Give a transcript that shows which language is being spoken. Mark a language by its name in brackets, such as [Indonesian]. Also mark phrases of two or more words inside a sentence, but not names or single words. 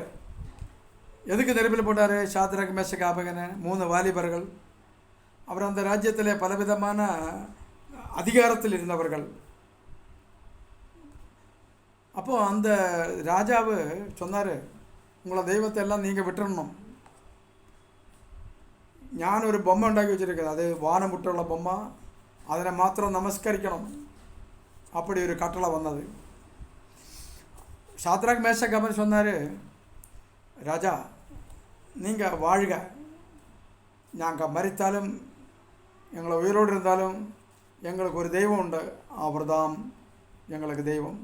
[Tamil] எதுக்கு நெருப்பில் போட்டார்? சாத்ராக் மேஷக் ஆபேத்நேகோ 3 வாலிபர்கள். அவர் அந்த ராஜ்யத்தில் பலவிதமான அதிகாரத்தில் இருந்தவர்கள். அப்போது அந்த ராஜாவு சொன்னார், உங்களை தெய்வத்தை எல்லாம் நீங்கள் விட்டுறணும். [Malayalam] ഞാൻ ഒരു ബൊമ്മ ഉണ്ടാക്കി വെച്ചിരിക്കുന്നത്, അത് വാനമുട്ടുള്ള ബൊമ്മ, അതിനെ മാത്രം നമസ്കരിക്കണം. [Tamil] அப்படி ஒரு கட்டளை வந்தது. சாத்ராக் மேஷக் ஆபேத்நேகோ சொன்னார், ராஜா நீங்கள் வாழ்க, நாங்கள் மரித்தாலும் எங்களை உயிரோடு இருந்தாலும் எங்களுக்கு ஒரு தெய்வம் உண்டு, அவர்தான் எங்களுக்கு தெய்வம்.